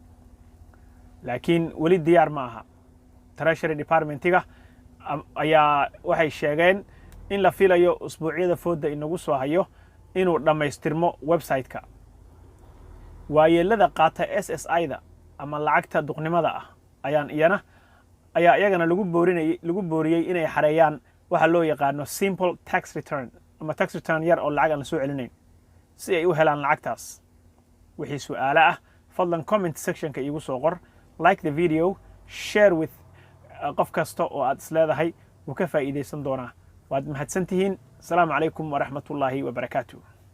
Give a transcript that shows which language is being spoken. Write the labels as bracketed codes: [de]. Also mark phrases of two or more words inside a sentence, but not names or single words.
[so] laakiin weli diyaar ma aha Treasury Department-iga ayaa waxay sheegeen in la filayo usbuucyada fooda inagu soo hayo inuu dhamaystirmo website-ka waayeelada qaata SSI-da ama lacagta duqnimada ah ayaa iyagana lagu booriyay inay xareeyaan waxa loo yaqaano [en] simple tax return [so] ama [en] tax return [so] yar oo lacag aan soo celinayn si ay u helaan lacagtaas wixii su'aalo ah fadlan [en] comment section-ka [so] igu soo qor [en] like the video share with [so] qof kasta oo aad isleedahay uu ka faa'iideysan doonaa waad mahadsantihiin [ar] السلام عليكم ورحمة الله وبركاته